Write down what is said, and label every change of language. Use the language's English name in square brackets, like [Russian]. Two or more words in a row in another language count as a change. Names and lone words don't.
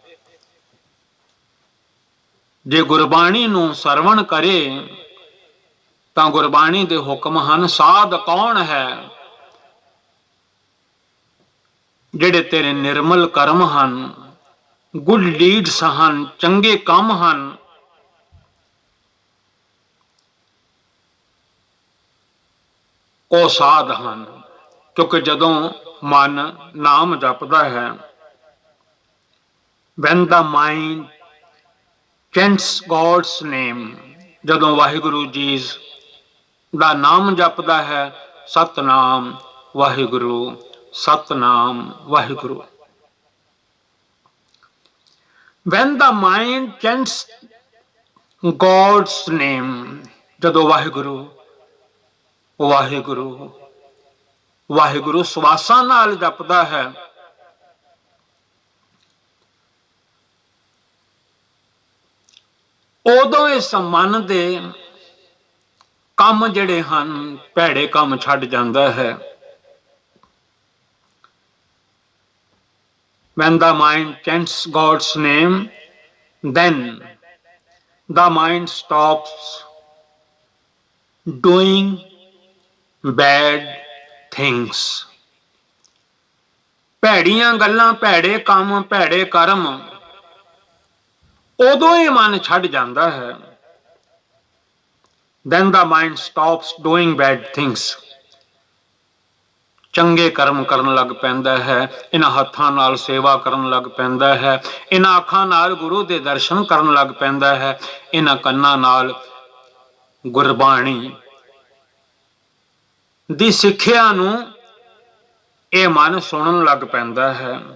[Punjabi] ਜੇ ਗੁਰਬਾਣੀ ਨੂੰ ਸਰਵਣ ਕਰੇ ਤਾਂ ਗੁਰਬਾਣੀ ਦੇ ਹੁਕਮ ਹਨ। ਸਾਧ ਕੌਣ ਹੈ? ਜਿਹੜੇ ਤੇਰੇ ਨਿਰਮਲ ਕਰਮ ਹਨ, [English] good deeds [Punjabi] ਹਨ, ਚੰਗੇ ਕੰਮ ਹਨ, ਉਹ ਸਾਧ ਹਨ। ਕਿਉਂਕਿ ਜਦੋਂ ਮਨ ਨਾਮ ਜਪਦਾ ਹੈ, [English] when the mind chants God's name, [Punjabi] ਜਦੋਂ ਵਾਹਿਗੁਰੂ ਜੀ ਦਾ ਨਾਮ ਜਪਦਾ ਹੈ, ਸਤਿਨਾਮ ਵਾਹਿਗੁਰੂ ਸਤਿਨਾਮ ਵਾਹਿਗੁਰੂ। [English] when the mind chants God's name, [Punjabi] ਜਦੋਂ ਵਾਹਿਗੁਰੂ ਵਾਹਿਗੁਰੂ ਵਾਹਿਗੁਰੂ ਸਵਾਸਾਂ ਨਾਲ ਜਪਦਾ ਹੈ, ਉਦੋਂ ਇਸ ਮਨ ਦੇ ਕੰਮ ਜਿਹੜੇ ਹਨ, ਭੈੜੇ ਕੰਮ ਛੱਡ ਜਾਂਦਾ ਹੈ। [English] When the mind chants God's name, then the mind stops doing bad things। [Punjabi] ਭੈੜੀਆਂ ਗੱਲਾਂ, ਭੈੜੇ ਕੰਮ, ਭੈੜੇ ਕਰਮ ਉਦੋਂ ਹੀ ਮਨ ਛੱਡ ਜਾਂਦਾ ਹੈ। [English] Then the mind stops doing bad things। [Punjabi] ਚੰਗੇ ਕਰਮ ਕਰਨ ਲੱਗ ਪੈਂਦਾ ਹੈ, ਇਹਨਾਂ ਹੱਥਾਂ ਨਾਲ ਸੇਵਾ ਕਰਨ ਲੱਗ ਪੈਂਦਾ ਹੈ, ਇਹਨਾਂ ਅੱਖਾਂ ਨਾਲ ਗੁਰੂ ਦੇ ਦਰਸ਼ਨ ਕਰਨ ਲੱਗ ਪੈਂਦਾ ਹੈ, ਇਹਨਾਂ ਕੰਨਾਂ ਨਾਲ ਗੁਰਬਾਣੀ ਦੀ ਸਿੱਖਿਆ ਨੂੰ ਇਹ ਮਨ ਸੁਣਨ ਲੱਗ ਪੈਂਦਾ ਹੈ।